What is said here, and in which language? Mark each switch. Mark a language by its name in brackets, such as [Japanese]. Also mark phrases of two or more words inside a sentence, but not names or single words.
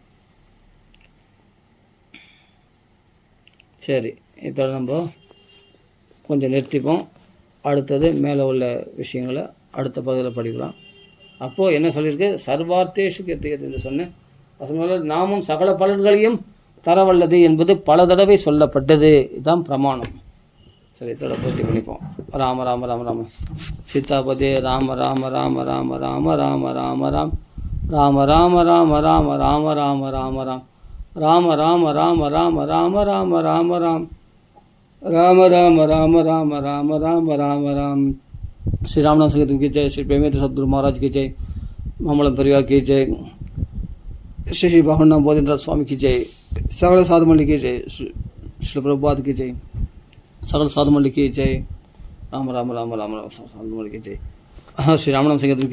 [Tamil] சரி, இதோட நம்ம கொஞ்சம் நிறுத்திப்போம். அடுத்தது மேலே உள்ள விஷயங்களை அடுத்த பகுதியில் படிக்கலாம். அப்போது என்ன சொல்லியிருக்கு? [Sanskrit] सर्वार्थेषु कीर्तयेत्तु [Tamil] என்று சொன்ன வசனங்களால் நாமும் சகல பலன்களையும் தரவல்லது என்பது பல தடவை சொல்லப்பட்டது. இதுதான் பிரமாணம். சரி, இதோட பூர்த்தி பண்ணிப்போம். [Sanskrit] राम राम राम राम सीतापते राम राम राम राम राम राम राम राम् राम राम राम राम राम राम राम राम् राम राम राम राम राम राम राम राम् राम राम राम राम राम राम राम राम्. [Hindi] श्री रामनाथ संगीतन की जय. ஸ்ரீ பிரேமேந்திர சத்குரு महाराज की जय. मामलम परिवार की जय. श्री भगवान बोधेंद्र स्वामी की जय. सकल साधु मंडली की जय. श्री प्रभुपाद की जय. सकल साधु मंडली की जय. राम राम राम राम राम साधु मंडली की जय. श्री रामनाम संकीर्तन की जय.